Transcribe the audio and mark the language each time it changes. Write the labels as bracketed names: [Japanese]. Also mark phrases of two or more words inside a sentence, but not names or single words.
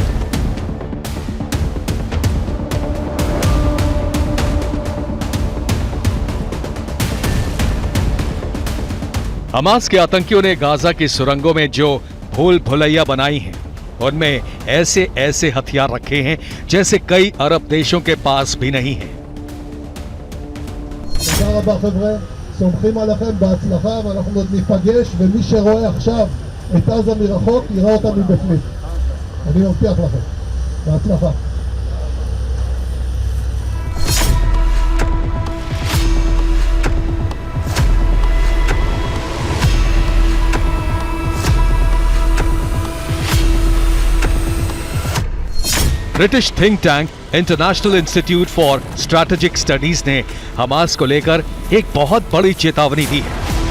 [Hindi] हमास के आतंकियों ने गाजा की सुरंगों में जो भूल भुलैया बनाई हैं, उनमें ऐसे ऐसे हथियार रखे हैं जैसे कई अरब देशों के पास भी नहीं है। [Hebrew] תודה רבה חבר'ה, סומכים עליכם בהצלחה ואנחנו עוד ניפגש ומי שרואה עכשיו את עזה מרחוק יראה אותה מבפנים. אני מבטיח לכם. בהצלחה. [Hindi] ब्रिटिश थिंक टैंक इंटरनेशनल इंस्टीट्यूट फॉर स्ट्रैटेजिक स्टडीज ने हमास को लेकर एक बहुत बड़ी चेतावनी दी है।